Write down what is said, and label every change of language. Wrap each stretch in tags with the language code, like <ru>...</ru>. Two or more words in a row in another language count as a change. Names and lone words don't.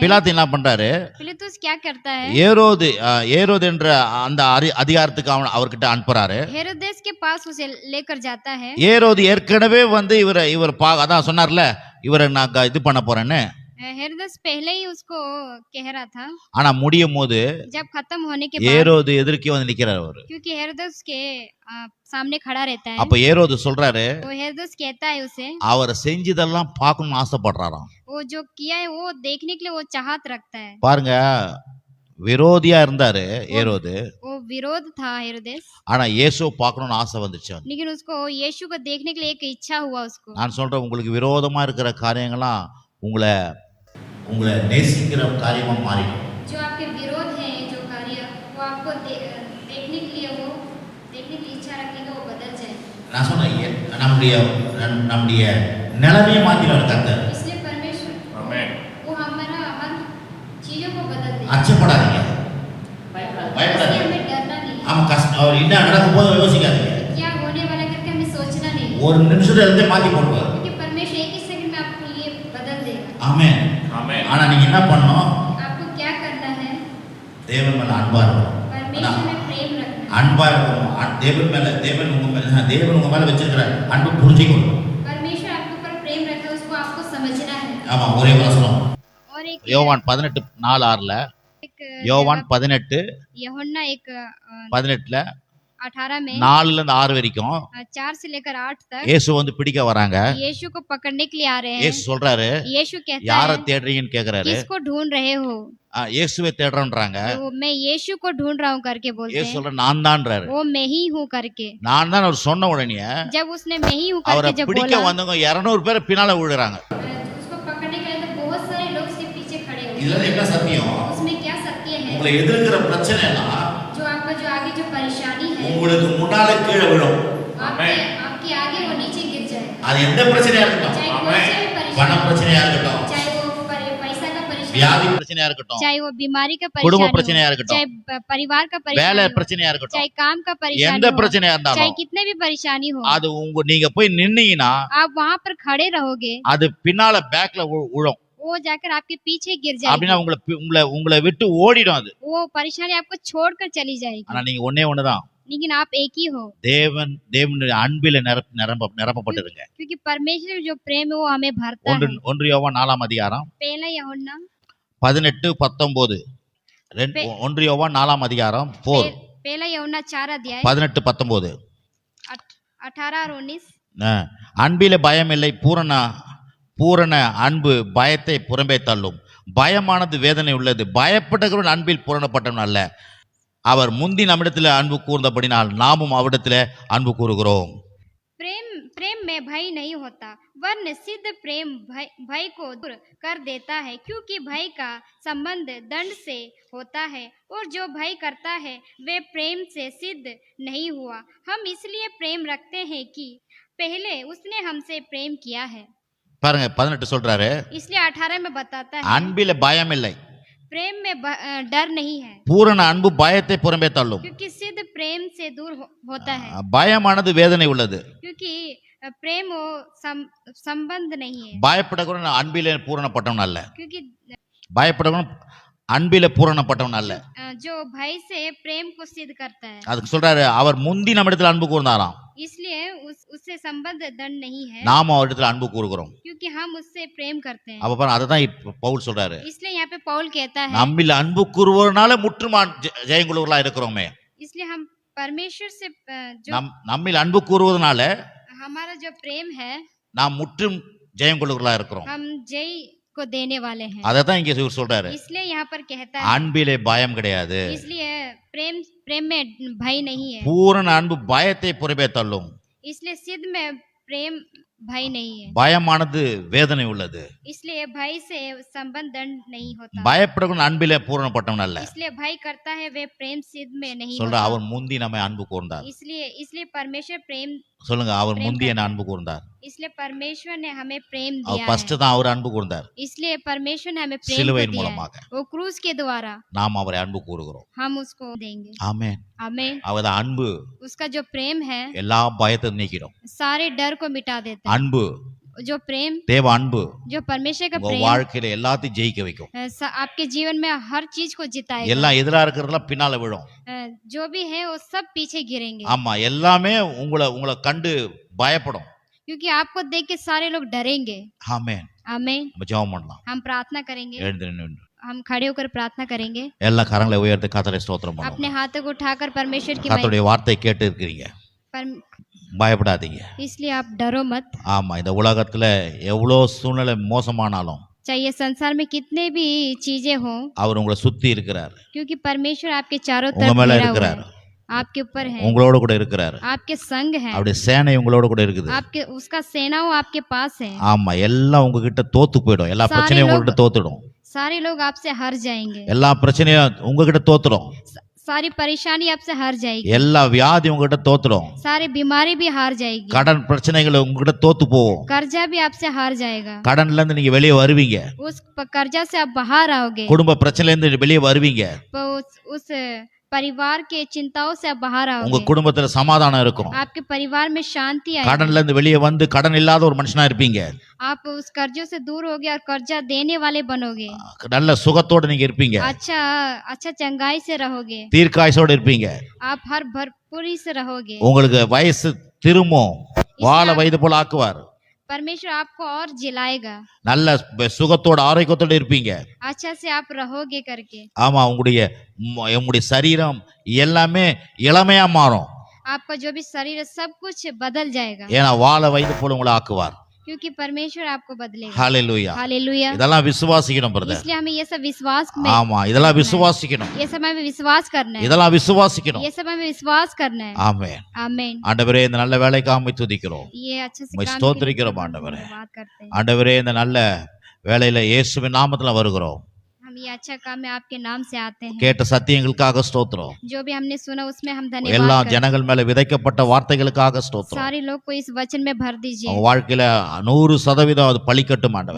<ta>பிலாத்து என்ன பண்றாரு,</ta> <hi>पिलातुस क्या करता है,</hi> <ta>ஏரோது என்ற அந்த அதிகாரத்துக்கு அவர்கிட்ட அனுப்புறாரு.</ta> <hi>हेरोदेस के पास उसे लेकर जाता है।</hi> <ta>ஏரோது ஏற்கனவே இவர் அதான் சொன்னார்ல, இவரை நான் இது பண்ண போறேன்னு.</ta> <hi>हेरोदेस पहले ही उसको कह रहा था,</hi> <ta>ஆனா முடியும் போது</ta> <hi>जब खत्म होने के बाद,</hi> <ta>ஏரோது எதிர்க்கே வந்து நிக்கிறார் அவரு.</ta> <hi>क्योंकि हेरोदेस के सामने खड़ा रहता है,</hi> <ta>அப்ப ஏரோது சொல்றாரு,</ta> <hi>तो हेरोदेस कहता है उसे,</hi> <ta>அவர் செஞ்சதெல்லாம் பார்க்கணும்னு ஆசைப்படுறாராம்.</ta> <hi>वो जो किया है वो देखने के लिए वो चाहत रखता है।</hi> <ta>பாருங்க, விரோதியா இருந்தாரு ஏரோது,</ta> <hi>वो विरोध था हेरोदेस,</hi> <ta>ஆனா இயேசுவை பார்க்கணும்னு ஆசை வந்துச்சு.</ta> <hi>लेकिन उसको यीशु को देखने के लिए एक इच्छा हुआ उसको।</hi> <ta>நான் சொல்றேன், உங்களுக்கு விரோதமா இருக்கிற காரியங்கள்லாம் உங்களை நேசிக்கிற காரியமா மாறிடும்.</ta> <hi>जो आपके विरोध है, जो कार्य वो आपको देखने के लिए इच्छा रखेगा, वो बदल जाए।</hi> <ta>நான் சொன்னேன், நம்முடைய நிலைமையை மாத்திடுவார் கர்த்தர்.</ta> <hi>इसलिए परमेश्वर वो हमारा हर चीजों को बदल दे।</hi> <ta>அச்சப்படாதீங்க,</ta> <hi>इसलिए हमें डरना नहीं,</hi> <ta>ஆமா, அவர் என்ன நடக்க போதோ யோசிக்காதீங்க.</ta> <hi>क्या होने वाला करके हमें सोचना नहीं,</hi> <ta>ஒரு நிமிஷத்துல எல்லாத்தையும் மாத்தி போடுவார்.</ta> <hi>क्योंकि परमेश्वर एक ही सेकंड में आपके लिए बदल देगा।</hi> <ta>ஆமென். ஆனா நீங்க என்ன பண்ணணும்,</ta> <hi>आपको क्या करना है,</hi> <ta>தேவன் மேல அன்பா இருக்கணும்.</ta> <hi>परमेश्वर में प्रेम रखना,</hi> <ta>அன்பா இருக்கணும். தேவன் உங்க மேல வச்சிருக்கிற அன்பு புரிஞ்சுக்கணும்.</ta> <hi>परमेश्वर आपके ऊपर प्रेम रखा है, उसको आपको समझना है।</hi> <ta>ஆமா, ஒரே வசனம்</ta> <hi>और एक</hi> <ta>யோவான் 18:4-6</ta> <hi>एक</hi> <ta>யோவான் 18</ta> <hi>यूहन्ना एक</hi> <ta>18ல</ta> <hi>18 में</hi> <ta>4ல இருந்து 6 வரைக்கும்</ta> <hi>4 से लेकर 8 तक</hi> <ta>இயேசு வந்து பிடிக்க வராங்க.</ta> <hi>यीशु को पकड़ने के लिए आ रहे हैं।</hi> <ta>இயேசு சொல்றாரு,</ta> <hi>यीशु कहता</hi> <ta>யார</ta> <hi>है</hi> <ta>தேடுறீங்கன்னு கேக்குறாரு.</ta> <hi>किसको ढूंढ रहे हो?</hi> <ta>இயேசுவை தேடுறேன்றாங்க.</ta> <hi>तो मैं यीशु को ढूंढ रहा हूँ करके बोलते</hi> <ta>இயேசு</ta> <hi>हैं।</hi> <ta>சொல்ற நான் தான்றாரு.</ta> <hi>वो मैं ही हूँ करके</hi> <ta>நான் தான் அவர் சொன்ன உடனே</ta> <hi>जब उसने मैं ही हूँ</hi> <ta>அவரை</ta> <hi>करके जब</hi> <ta>பிடிக்க</ta> <hi>बोला</hi> <ta>வந்தவங்க 200 பேர் பின்னால விழுறாங்க.</ta> <hi>उसको पकड़ने के लिए तो बहुत सारे लोग उसके पीछे खड़े हुए।</hi> <ta>இதுல என்ன சத்தியம்?</ta> <hi>उसमें क्या सत्य है?</hi> <ta>உங்களை எதிர்க்கிற பிரச்சனை எல்லாம்</ta> <hi>जो आपका जो आगे जो परेशानी है</hi> <ta>உங்களுக்கு முன்னால கீழே விழும்.</ta> <hi>आपके आगे वो नीचे गिर जाए।</hi> <ta>அது எந்த பிரச்சனையா இருக்கட்டும்,</ta> <hi>चाहे कोई सा भी</hi> <ta>பண</ta> <hi>परेशानी,</hi> <ta>பிரச்சனையா இருக்கட்டும்,</ta> <hi>चाहे वो पैसा का परेशानी,</hi> <ta>வியாதி பிரச்சனையா இருக்கட்டும்,</ta> <hi>चाहे वो बीमारी का</hi> <ta>குடும்ப</ta> <hi>परेशानी,</hi> <ta>பிரச்சனையா இருக்கட்டும்,</ta> <hi>चाहे परिवार का</hi> <ta>வேலை</ta> <hi>परेशानी,</hi> <ta>பிரச்சனையா இருக்கட்டும்,</ta> <hi>चाहे काम का परेशानी,</hi> <ta>எந்த பிரச்சனையா</ta> <hi>चाहे</hi> <ta>இருந்தாலும்</ta> <hi>कितने भी परेशानी हो,</hi> <ta>அது நீங்க போய் நின்னீங்கன்னா</ta> <hi>आप वहाँ पर खड़े रहोगे,</hi> <ta>அது பின்னால பேக்ல விழும்.</ta> <hi>वो जाकर आपके पीछे गिर</hi> <ta>அப்படின்னா</ta> <hi>जाएगी।</hi> <ta>உங்களை விட்டு ஓடிடும் அது.</ta> <hi>वो परेशानी आपको छोड़कर चली</hi> <ta>ஆனா</ta> <hi>जाएगी।</hi> <ta>நீங்க ஒண்ணுதான்,</ta> <hi>लेकिन आप एक ही हो,</hi> <ta>தேவனுடைய அன்பில நிரப்பப்பட்டிருங்க.</ta> <hi>क्योंकि परमेश्वर जो प्रेम है वो हमें भरता है।</hi> <ta>1 யோவான் 4ஆம் அதிகாரம்</ta> <hi>पहला यूहन्ना</hi> <ta>18 19 1 யோவான் 4ஆம் அதிகாரம் 4</ta> <hi>पहला यूहन्ना 4 अध्याय 18 19 18 और 19</hi> <ta>அன்பில பயம் இல்லை, பூரண அன்பு பயத்தை புறம்பே தள்ளும். பயமானது வேதனை உள்ளது. பயப்பட்டவன் அன்பில் பூரணப்பட்டவன் அல்ல. அவர் முந்தி நம்மிடத்தில் அன்பு கூர்ந்தபடினால் நாமும் அவரிடத்தில் அன்பு கூறுகிறோம்.</ta> <hi>प्रेम में भय नहीं होता, वरन सिद्ध प्रेम भय को दूर कर देता है, क्योंकि भय का संबंध दंड से होता है, और जो भय करता है वे प्रेम से सिद्ध नहीं हुआ। हम इसलिए प्रेम रखते हैं कि पहले उसने हमसे प्रेम किया है।</hi> <ta>பாருங்க 18 சொல்றாரு,</ta> <hi>इसलिए 18 में बताता है</hi> <ta>அன்பில பயம் இல்லை,</ta> <hi>प्रेम में डर नहीं है,</hi> <ta>பூரண அன்பு பயத்தை புறம்பே தள்ளும்.</ta> <hi>क्योंकि सिद्ध प्रेम से दूर होता है,</hi> <ta>பயமானது வேதனை உள்ளது.</ta> <hi>क्योंकि प्रेम वो संबंध नहीं है,</hi> <ta>பயப்படவன் அன்பிலே பூரணப்பட்டவன் அல்ல.</ta> <hi>क्योंकि</hi> <ta>பயப்படவன் அன்பிலே பூரணப்பட்டவன் அல்ல.</ta> <hi>जो भय से प्रेम को सिद्ध करता है।</hi> <ta>அதுக்கு சொல்றாரு, அவர் முந்தி நம்மிடத்தில் அன்பு கூர்ந்தாராம்,</ta> <hi>इसलिए उससे संबंध दंड नहीं है,</hi> <ta>நாம அவரிடத்தில் அன்பு கூறுகிறோம்.</ta> <hi>क्योंकि हम उससे प्रेम करते हैं।</hi> <ta>அப்ப பாருங்க, அததான் பவுல் சொல்றாரு,</ta> <hi>इसलिए यहाँ पे पौल कहता है</hi> <ta>நம்மில் அன்பு கூறுவதனால முற்றுமா ஜெயங்குழுவர்களா இருக்கிறோமே.</ta> <hi>इसलिए हम परमेश्वर से जो</hi> <ta>நம்மில் அன்பு கூறுவதனால</ta> <hi>हमारा जो प्रेम है</hi> <ta>நாம் முற்றும் ஜெயங்குழுவர்களா இருக்கிறோம்.</ta> <hi>हम जय को देने वाले हैं।</hi> <ta>அததான் இங்க இவர் சொல்றாரு,</ta> <hi>इसलिए यहाँ पर कहता है</hi> <ta>அன்பிலே பயம் கிடையாது,</ta> <hi>इसलिए प्रेम में भय नहीं है,</hi> <ta>பூரண அன்பு பயத்தை புறம்பே தள்ளும்.</ta> <hi>इसलिए सिद्ध में प्रेम भय नहीं है,</hi> <ta>பயமானது வேதனை உள்ளது.</ta> <hi>इसलिए भय से संबंध दंड नहीं होता,</hi> <ta>பயப்படவன் அன்பிலே பூரணப்பட்டவன் அல்ல.</ta> <hi>इसलिए भय करता है वे प्रेम सिद्ध में नहीं</hi> <ta>சொல்ற</ta> <hi>होता।</hi> <ta>அவர் முந்தி நம்மை அன்பு கூர்ந்தார்.</ta> <hi>इसलिए परमेश्वर प्रेम</hi> <ta>சொல்லுங்க, அவர் முந்தி என்ன அன்பு கூர்ந்தார்.</ta> <hi>इसलिए परमेश्वर ने हमें प्रेम</hi> <ta>அவர்</ta> <hi>दिया</hi> <ta>ஃபர்ஸ்ட்</ta> <hi>है,</hi> <ta>தான் அவர் அன்பு கூர்ந்தார்.</ta> <hi>इसलिए परमेश्वर ने हमें प्रेम को</hi> <ta>சிலுவையின்</ta> <hi>दिया है,</hi> <ta>மூலமாக</ta> <hi>वो क्रूस के द्वारा</hi> <ta>நாம் அவரை அன்பு கூறுகிறோம்.</ta> <hi>हम उसको देंगे।</hi> <ta>ஆமென்.</ta> <hi>आमीन।</hi> <ta>அவரது அன்பு</ta> <hi>उसका जो प्रेम है</hi> <ta>எல்லா பயத்தையும் நீக்கிடும்.</ta> <hi>सारे डर को मिटा देता है।</hi> <ta>அன்பு,</ta> <hi>जो प्रेम,</hi> <ta>தேவ அன்பு</ta> <hi>जो परमेश्वर का</hi> <ta>உங்க</ta> <hi>प्रेम</hi> <ta>வாழ்க்கையில எல்லாத்தையும் ஜெயிக்க வைக்கும்.</ta> <hi>आपके जीवन में हर चीज को जिताएगा।</hi> <ta>எல்லாம் எதிரா இருக்கிறதெல்லாம் பின்னால விழும்.</ta> <hi>जो भी है वो सब पीछे गिरेंगे,</hi> <ta>ஆமா, எல்லாமே உங்களை கண்டு பயப்படும்.</ta> <hi>क्योंकि आपको देख के सारे लोग डरेंगे।</hi> <ta>ஆமென்.</ta> <hi>आमीन।</hi> <ta>நம்ம ஜெபம் பண்ணலாம்.</ta> <hi>हम प्रार्थना करेंगे,</hi> <ta>எழுந்து நின்று</ta> <hi>हम खड़े होकर प्रार्थना करेंगे,</hi> <ta>எல்லா கரங்களை உயர்த்தி கர்த்தரை ஸ்தோத்திரம் பண்ணுவோம்.</ta> <hi>अपने हाथों को उठाकर परमेश्वर की</hi> <ta>கர்த்தருடைய வார்த்தை கேட்டு இருக்கிறீங்க, பயப்படாதீங்க.</ta> <hi>इसलिए आप डरो मत।</hi> <ta>ஆமா, இந்த உலகத்துல எவ்வளோ சூழ்நிலை மோசமானாலும்</ta> <hi>चाहिए संसार में कितने भी चीजें हो,</hi> <ta>அவர் உங்களை சுத்தி இருக்கிறார்,</ta> <hi>क्योंकि परमेश्वर आपके चारों</hi> <ta>உங்க</ta> <hi>तरफ</hi> <ta>மேல</ta> <hi>घेरा हुआ</hi> <ta>இருக்கிறார்,</ta> <hi>है, आपके ऊपर है,</hi> <ta>உங்களோட கூட இருக்கிறார்.</ta> <hi>आपके संग है,</hi> <ta>அவருடைய சேனை உங்களோட கூட இருக்குது.</ta> <hi>आपके उसका सेना वो आपके पास है।</hi> <ta>ஆமா, எல்லாம் உங்ககிட்ட தோத்து போயிடும். எல்லா பிரச்சனையும் உங்ககிட்ட தோத்துடும்.</ta> <hi>सारे लोग आपसे हार जाएंगे,</hi> <ta>எல்லா பிரச்சனையும் உங்ககிட்ட தோத்துடும்.</ta> <hi>सारी परेशानी आपसे हार जाएगी,</hi> <ta>எல்லா வியாதி உங்ககிட்ட தோத்துடும்.</ta> <hi>सारी बीमारी भी हार जाएगी,</hi> <ta>கடன் பிரச்சனைகள் உங்ககிட்ட தோத்து போகும்.</ta> <hi>कर्जा भी आपसे हार जाएगा,</hi> <ta>கடன்ல இருந்து நீங்க வெளியே வருவீங்க.</ta> <hi>उस कर्जा से आप बाहर आओगे,</hi> <ta>குடும்ப பிரச்சனையில இருந்து வெளியே வருவீங்க.</ta> <hi>उस परिवार के चिंताओं से आप बाहर</hi> <ta>உங்க</ta> <hi>आओगे,</hi> <ta>குடும்பத்துல சமாதானம் இருக்கும்.</ta> <hi>आपके परिवार में शांति आएगी,</hi> <ta>கடன்ல இருந்து வெளியே வந்து கடன் இல்லாத ஒரு மனுஷனா இருப்பீங்க.</ta> <hi>आप उस कर्जों से दूर होगे और कर्जा देने वाले बनोगे,</hi> <ta>நல்ல சுகத்தோட நீங்க இருப்பீங்க.</ta> <hi>अच्छा चंगाई से रहोगे,</hi> <ta>தீர்க்காயுசோட இருப்பீங்க.</ta> <hi>आप हर भरपूरी से रहोगे,</hi> <ta>உங்களுக்கு வயசு திரும்பும், வாழ வயது போல ஆக்குவார்.</ta> <hi>परमेश्वर आपको और जिलाएगा,</hi> <ta>நல்ல சுகத்தோட ஆரோக்கியத்தோட இருப்பீங்க.</ta> <hi>अच्छा से आप रहोगे करके।</hi> <ta>ஆமா, உங்களுடைய சரீரம் எல்லாமே இளமையா மாறும்.</ta> <hi>आपका जो भी शरीर है सब कुछ बदल जाएगा,</hi> <ta>ஏன்னா வாழ வயது போல உங்களை ஆக்குவார்.</ta> <hi>क्योंकि परमेश्वर आपको बदलेगा।</hi> <ta>ஹalleluya.</ta> <hi>हालेलुया।</hi> <ta>இதெல்லாம் விசுவாசிக்கணும் பிரதர்.</ta> <hi>इसलिए हमें ये सब विश्वास में,</hi> <ta>ஆமா, இதெல்லாம் விசுவாசிக்கணும்.</ta> <hi>ये सब हमें विश्वास करना है,</hi> <ta>இதெல்லாம் விசுவாசிக்கணும்.</ta> <hi>ये सब हमें विश्वास करना है।</hi> <ta>ஆமென்.</ta> <hi>आमीन।</hi> <ta>ஆண்டவரே, இந்த நல்ல வேலைக்காக துதிக்கிறோம்.</ta> <hi>ये अच्छे से</hi> <ta>உம்மை</ta> <hi>काम</hi> <ta>ஸ்தோத்திரிக்கிறோம்</ta> <hi>के लिए</hi> <ta>ஆண்டவரே.</ta> <hi>धन्यवाद करते हैं।</hi> <ta>ஆண்டவரே, இந்த நல்ல வேளையில இயேசுவின் நாமத்துல வருகிறோம்.</ta> <hi>हम ये अच्छा काम में आपके नाम से आते हैं।</hi> <ta>கேட்ட சத்தியங்களுக்காக ஸ்தோத்திரம்.</ta> <hi>जो भी हमने सुना उसमें हम</hi> <ta>எல்லா</ta> <hi>धन्यवाद करते हैं।</hi> <ta>ஜனங்கள் மேல விதைக்கப்பட்ட வார்த்தைகளுக்காக ஸ்தோத்திரம்.</ta> <hi>सारे लोग को इस वचन में भर दीजिए,</hi> <ta>அவங்க வாழ்க்கையில 100% அது பலிக்கட்டும் ஆண்டவரே.</ta>